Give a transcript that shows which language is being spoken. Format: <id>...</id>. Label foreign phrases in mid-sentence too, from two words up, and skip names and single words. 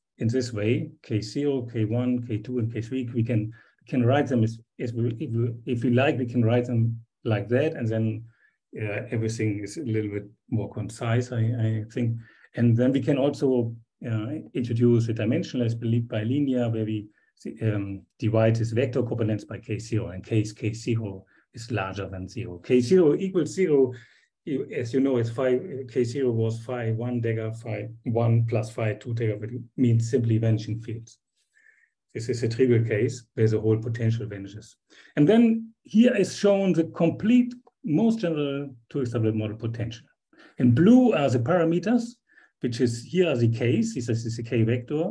<en>In this way, K0, K1, K2, and K3, we can write them if we like, we can write them like that, and then everything is a little bit more concise, I think. And then we can also introduce a dimensionless bilinear where we divide this vector copulence by K0 in case K0 is larger than 0. K0 equals 0, as you know, it's K0 was phi1 dagger phi1 plus phi2 dagger, but it means simply vanishing fields. This is a trivial case where the whole potential vanishes. And then here is shown the complete, most general Two-Higgs doublet model potential. In blue are the parameters, which is here are the k's. This is the k vector.</en>